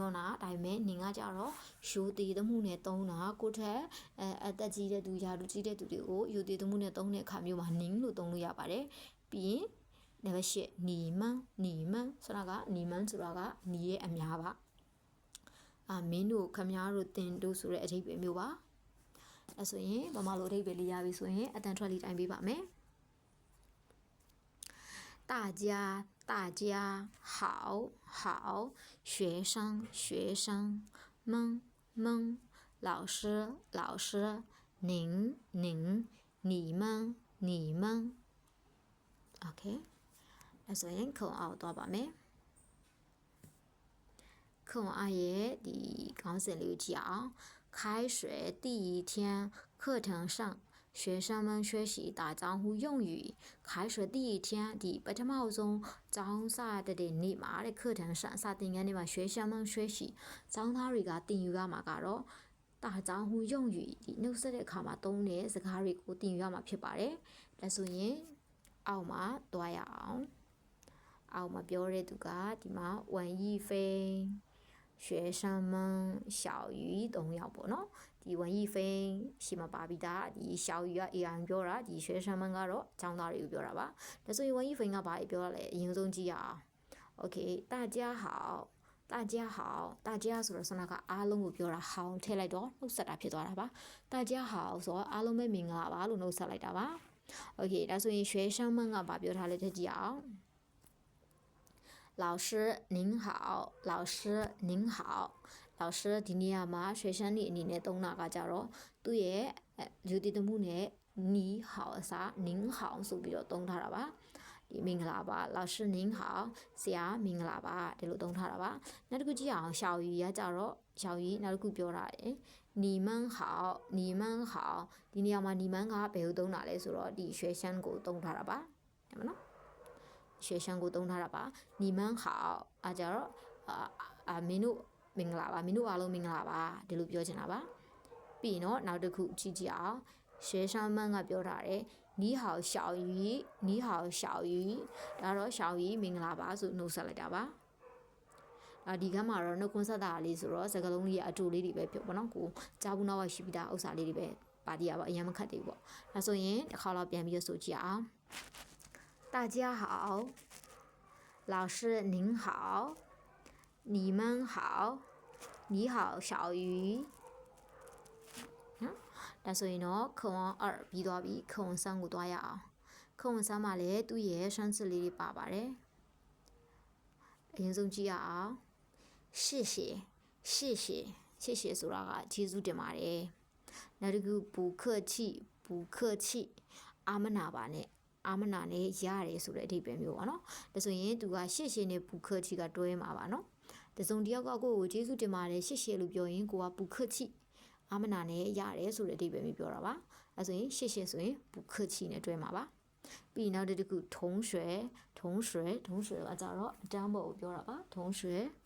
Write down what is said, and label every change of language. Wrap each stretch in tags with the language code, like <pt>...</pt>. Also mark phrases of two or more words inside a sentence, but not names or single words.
<my>န်းတာဒါပေမဲ့နင်းကကြတော့ယူတည်သမှုနဲ့သုံးတာကိုထက်အသက်ကြီးတဲ့သူရာလူကြီးတဲ့သူတွေကိုယူတည်သမှုနဲ့သုံးတဲ့အခါမျိုးမှာနင်းလို့သုံးလို့ရပါတယ်ပြီးရင်နံပါတ်8နီမန်းဆိုတာကနီမန်းဆိုတာကနီရဲ့အများပါမင်းတို့ခမားတို့တင်တို့ဆိုတဲ့အဓိပ္ပာယ်မျိုးပါအဲဆိုရင်ဗမာလိုအဓိပ္ပာယ်လေးရပြီဆိုရင်အတန်ထွက်လေးတိုင်းပေးပါမယ်</my> <zh>大家好学生们老师您你们 OK</zh> <my>အဲဆိုရင်ခုံအောင်သွားပါမယ်</my> <zh>课文2</zh> <my>ရဲ့ဒီခေါင်းစဉ်လေးကိုကြည့်အောင်</my> <zh>开学第一天课程上学生们学习打招呼用语开学第一天</zh> <my>ဒီပထမဆုံးကျောင်းစတဲ့နေ့မှာတဲ့课程上စာသင်ခန်းထဲမှာ</my> <zh>学生们学习</zh> <my>ကျောင်းသားတွေကသင်ယူရမှာကတော့</my> <zh>打招呼用语</zh> <my>ဒီနှုတ်ဆက်တဲ့အခါမှာသုံးတဲ့စ ကားတွေကိုသင်ယူရမှာဖြစ်ပါတယ်ဒါဆိုရင်အောက်မှာသွားရအောင်အောက်မှာပြောတဲ့သူကဒီမှာဝမ်ယီဖိန်学生们小鱼3 ယောက်ပေါ့နော်ဒီဝမ်ယီဖိန်ရှိမှာပါပြီးသားဒီ小鱼က AI ပြောတာဒီ学生们ကတော့ကျောင်းသားတွေကိုပြောတာပါဒါဆိုရင်ဝမ်ယီဖိန်ကဘာပြောရလဲအရင်ဆုံးကြည့်ရအောင် Okay 大家好大家ဆိုတော့ဆန္ဒကအားလုံးကိုပြောတာဟောင်းထည့်လိုက်တော့နှုတ်ဆက်တာဖြစ်သွားတာပါ大家好ဆိုတော့အားလုံးပဲမင်္ဂလာပါလို့နှုတ်ဆက်လိုက်တာပါ Okay ဒါဆိုရင်学生们ကဘာပြောထားလဲထည့်ကြည့်အောင်</my> <zh>老师您好</zh> <my>老师ဒီနေရာမှာ学生တွေအနေနဲ့သုံးတာကကြတော့သူ့ရဲ့ယူတည်မှုနဲ့နီး好အစား您好ဆိုပြီးတော့သုံးထား တာပါဒီမင်္ဂလာပါ</my> <zh>老师您好</zh> <my>ဆရာမင်္ဂလာပါဒီလိုသုံးထားတာပါနောက်တစ်ခုကြည့်အောင်小鱼ကကြတော့小鱼နောက်တစ်ခုပြောတာတယ်你们好ဒီနေရာမှာ你们ကဘယ်လိုသုံးတာလဲဆိုတော့ဒီ学生ကိုသုံးထားတာပါဟုတ်မနော်学生ကိုသုံးထားတာပါ你们好အားကြတော့မင်းတို့မင်္ဂလာပါမင်းတို့အားလုံးမင်္ဂလာပါဒီလိုပြောချင်တာပါပြီးရင်တော့နောက်တစ်ခုကြည့်ကြည့်အောင်学生们ကပြောထားတယ်</my> <zh>你好小鱼</zh> <my>ဒါတော့小鱼မင်္ဂလာပါဆိုနှုတ်ဆက်လိုက်တာပါဒီကမှာတော့နှုတ်ခွန်းဆက်တာလေးဆိုတော့စကားလုံးလေးအတူလေးတွေပဲပြောပေါ့နော်ကိုကြားဘူးနောက်ရှိပြီးသားဥစ္စာလေးတွေပဲပါတီးရပါအရင်မခတ်သေးဘူးပေါ့ဒါဆိုရင်တစ်ခါတော့ပြန်ပြီးဆိုကြည့်အောင်</my> <zh>大家好老师您好你们好你好小鱼</zh> <my>ဒါဆိုရင်တော့ခုံအောင်2ပြီးသွားပြီခုံ3ကိုသွားရအောင်ခုံ3မှာလည်းသူ့ရဲ့ရှမ်းစစ်လေးတွေပါပါတယ်အရင်ဆုံးကြည့်ရအောင်谢谢 ဆိုတာကကျေးဇူးတင်ပါတယ်နောက်တစ်ခု不客气အာမနာပါနဲ့ရတယ်ဆိုတဲ့အဓိပ္ပာယ်မျိုးပါနော်ဒါဆိုရင်သူကရှေ့နဲ့ပူခတ်ချီကတွဲမှာပါနော်တစုံတစ်ယောက်ကကိုယ်ကျေးဇူးတင်ပါတယ်ရှေ့လို့ပြောရင်ကိုကပူခတ်ချီအာမနာနဲ့ရတယ်ဆိုတဲ့အဓိပ္ပာယ်မျိုးပြောတာပါအဲဆိုရင်ရှေ့ဆိုရင်ပူခတ်ချီနဲ့တွဲမှာပါပြီးနောက်တစ်ခုထုံးရွှဲကကြတော့အတန်းပေါ်ကိုပြောတာပါထုံးရွှဲ</my>